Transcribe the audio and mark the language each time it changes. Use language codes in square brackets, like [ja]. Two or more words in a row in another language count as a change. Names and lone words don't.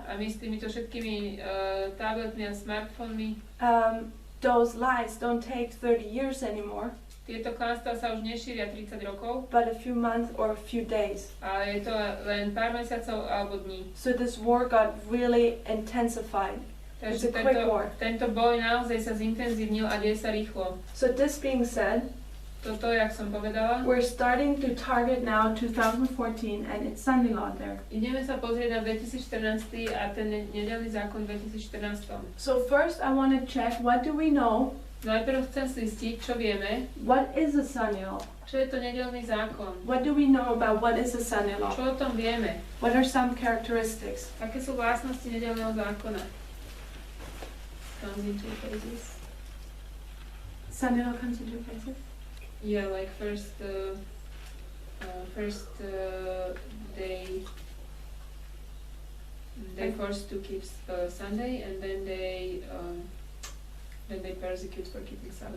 [sk] a my s týmito všetkými tabletmi a smartfónmi, [en] those lies don't take 30 years anymore, [sk] tieto klamstvá sa už nešíria 30 rokov, [en] but a few months or a few days. [sk] ale je to len pár mesiacov alebo dní. [en] So this war got really intensified. It's [sk] Takže [en] a quick war. [sk] tento boj naozaj sa zintenzívnil a deje sa rýchlo. [en] So this being said, [sk] Toto, jak som povedala, [en] we're starting to target now 2014 and it's Sunday law there. [sk] ideme sa pozrieť na 2014 a ten nedeľný zákon 2014. [en] So first I want to check what do we know [sk] Najprv chcem zistiť, čo vieme, [en] What is a Sanyo? [sk] čo je to nedeľný zákon. [en] What do we know about what is a Sanyo? [sk] Čo o tom vieme? [en] What are some characteristics? [sk] Aké sú vlastnosti nedeľného zákona? [en] Comes in two phases. Sanyo comes in two phases. Yeah, like first they forced to keep Sunday, and then they persecute for keeping Sabbath.